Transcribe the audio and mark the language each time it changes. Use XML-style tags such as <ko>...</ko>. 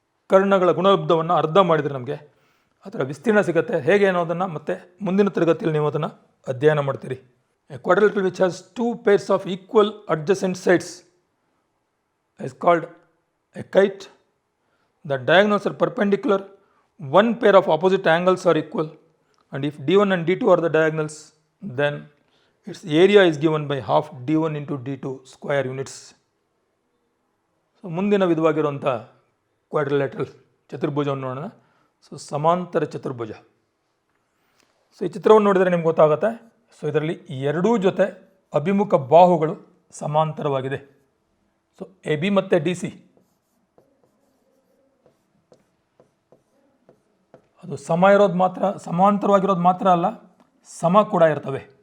<kn>ಕರ್ಣಗಳ ಗುಣಲಬ್ಧವನ್ನು ಅರ್ಧ ಮಾಡಿದರೆ ನಮಗೆ ಅದರ ವಿಸ್ತೀರ್ಣ ಸಿಗುತ್ತೆ. ಹೇಗೆ ಅನ್ನೋದನ್ನು ಮತ್ತೆ ಮುಂದಿನ ತರಗತಿಯಲ್ಲಿ ನೀವು ಅದನ್ನು ಅಧ್ಯಯನ ಮಾಡ್ತೀರಿ.</kn> <en>A quadrilateral which has 2 pairs of equal adjacent sides is called a kite. The diagonals are perpendicular. One pair of opposite angles are equal. And if D1 and D2 are the diagonals, then its area is given by half D1 × D2 square units.</en> <kn>So ಮುಂದಿನ ವಿಧವಾಗಿರುವಂಥ ಕ್ವಾಡ್ರಿಲೇಟರಲ್ ಚತುರ್ಭುಜವನ್ನು ನೋಡೋಣ. So ಸಮಾಂತರ ಚತುರ್ಭುಜ. So ಈ ಚಿತ್ರವನ್ನು ನೋಡಿದರೆ ನಿಮ್ಗೆ ಗೊತ್ತಾಗುತ್ತೆ. So ಇದರಲ್ಲಿ ಎರಡೂ ಜೊತೆ ಅಭಿಮುಖ ಬಾಹುಗಳು ಸಮಾಂತರವಾಗಿದೆ. ಸೊ ಎ ಬಿ ಮತ್ತು ಡಿ ಸಿ ಅದು ಸಮ ಇರೋದು ಮಾತ್ರ, ಸಮಾಂತರವಾಗಿರೋದು ಮಾತ್ರ ಅಲ್ಲ, ಸಮ ಕೂಡ ಇರ್ತವೆ.</kn>